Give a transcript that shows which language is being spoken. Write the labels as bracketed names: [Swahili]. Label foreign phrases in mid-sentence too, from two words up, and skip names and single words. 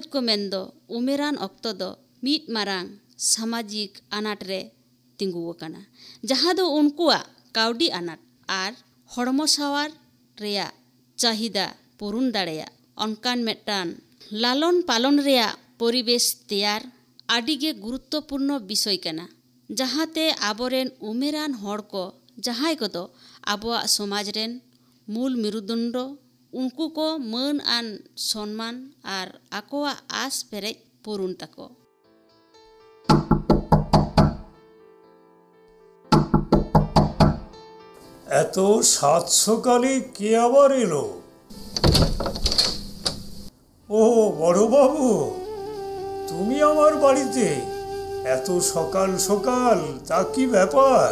[Santali] को मेंदो उमेरान अक्तो दो मीट मारांग सामाजिक अनाट रे तिंगुओ कना जहाँ दो उनकुआ काउडी अनाट और हड़मो सावार रेया चाहिदा पूर्ण दाड़ेया अनकान मेटान लालन पालन रेया परिवेश तैयार आडिगे गुरुत्वपूर्ण विषय कना जहाँते आबोरेन उमेरान हड़ को जहाँ को दो आबोआ समाज रेन मूल मेरुदंड उनको को मान आन सम्मान और आकोआ आस पेरेज पूर्ण तको। [Bangla] এত সাত সকালে কে আবার এলো? ও বড়বাবু, তুমি আমার বাড়িতে এত সকাল সকাল, তা কি ব্যাপার?